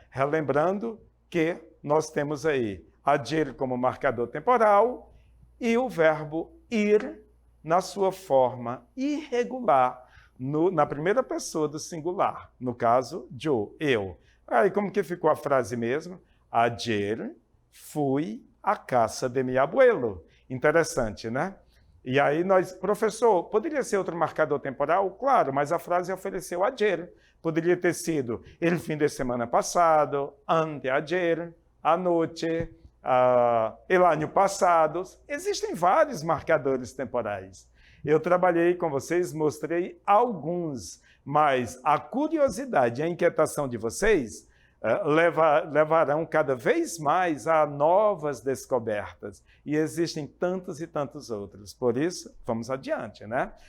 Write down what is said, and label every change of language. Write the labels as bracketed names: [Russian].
[Portuguese] Relembrando que nós temos aí ayer como marcador temporal e o verbo ir na sua forma irregular, na primeira pessoa do singular, no caso, yo, eu. Aí como que ficou a frase mesmo? [Spanish] Ayer fui à casa de mi abuelo. [Portuguese] Interessante, né? E aí professor, poderia ser outro marcador temporal? Claro, mas a frase ofereceu ayer. Poderia ter sido el fim de semana passado, anteayer, anoche, el año passado. Existem vários marcadores temporais. Eu trabalhei com vocês, mostrei alguns, mas a curiosidade e a inquietação de vocês levarão cada vez mais a novas descobertas. E existem tantos e tantos outros. Por isso, vamos adiante, né?